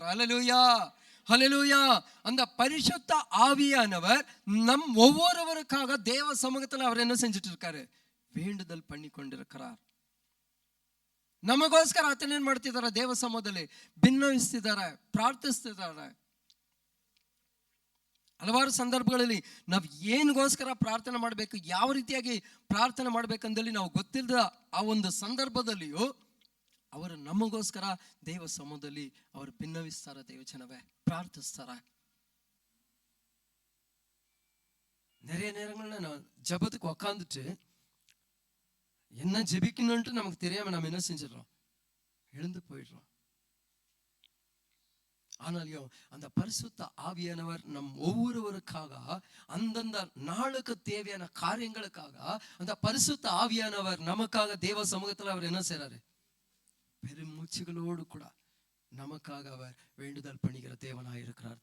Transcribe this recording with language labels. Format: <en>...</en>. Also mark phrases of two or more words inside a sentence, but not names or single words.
<ta>ஹல்லேலூயா, ஹல்லேலூயா. அந்த பரிசுத்த ஆவியானவர் நம் ஒவ்வொருவருக்காக தேவ சமூகத்தில் அவர் என்ன செஞ்சுட்டு இருக்காரு, வேண்டுதல் பண்ணி கொண்டிருக்கிறார்.</ta> <kn>ನಮಗೋಸ್ಕರ ಆತನ ಏನ್ ಮಾಡ್ತಿದ್ದಾರೆ, ದೇವ ಸಮೂಹದಲ್ಲಿ ಭಿನ್ನವಿಸ್ತಿದ್ದಾರೆ, ಪ್ರಾರ್ಥಿಸ್ತಿದ್ದಾರೆ. ಹಲವಾರು ಸಂದರ್ಭಗಳಲ್ಲಿ ನಾವು ಏನಿಗೋಸ್ಕರ ಪ್ರಾರ್ಥನೆ ಮಾಡಬೇಕು, ಯಾವ ರೀತಿಯಾಗಿ ಪ್ರಾರ್ಥನೆ ಮಾಡ್ಬೇಕಂದಲ್ಲಿ ನಾವು ಗೊತ್ತಿಲ್ಲದ ಆ ಒಂದು ಸಂದರ್ಭದಲ್ಲಿಯೂ ಅವರು ನಮಗೋಸ್ಕರ ದೇವ ಸಮೂಹದಲ್ಲಿ ಅವರು ಭಿನ್ನವಿಸ್ತಾರೆ. ದೇವಜನವೇ ಪ್ರಾರ್ಥಿಸ್ತಾರೆ.</kn> <ta>நிறைய நேரங்கள்ல நான் ஜபத்துக்கு உக்காந்துட்டு என்ன ஜெபிக்கணும்னு நமக்கு தெரியாம நம்ம என்ன செஞ்சிடறோம், எழுந்து போயிடுறோம். ஆனாலும் அந்த பரிசுத்த ஆவியானவர் நம் ஒவ்வொருவருக்காக அந்தந்த நாளுக்கு தேவையான காரியங்களுக்காக அந்த பரிசுத்த ஆவியானவர் நமக்காக தேவ சமூகத்தில் அவர் என்ன செய்றாரு, பெருமூச்சுகளோடு கூட நமக்காக அவர் வேண்டுதல் பண்ணுகிற தேவனாய் இருக்கிறார்.</ta>